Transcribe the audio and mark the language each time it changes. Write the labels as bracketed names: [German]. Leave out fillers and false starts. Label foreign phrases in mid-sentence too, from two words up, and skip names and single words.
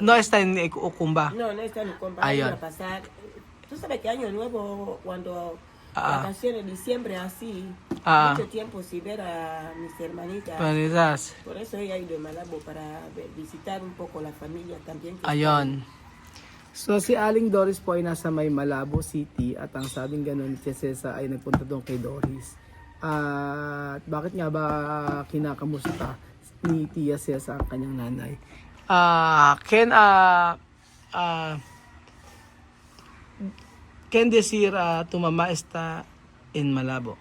[Spanish] no está en Ucumba. No, no está en compa. [Filipino] Ayun. [Spanish] Ha ido a pasar. Tú sabes que año nuevo, cuando Ah. vacaciones, diciembre así, Ah. mucho tiempo sin ver a mis hermanitas. Panitas. Por eso ella ha ido a Malabo para visitar un poco la familia también. que [Filipino] Ayun. So si Aling Doris po ay nasa may Malabo City at ang sabing ganun ni Cesesa ay nagpunta doon kay Doris. At bakit nga ba kinakamusta ni Tia Cesa ang kanyang nanay? [Spanish] Can decir tu mamá está en Malabo?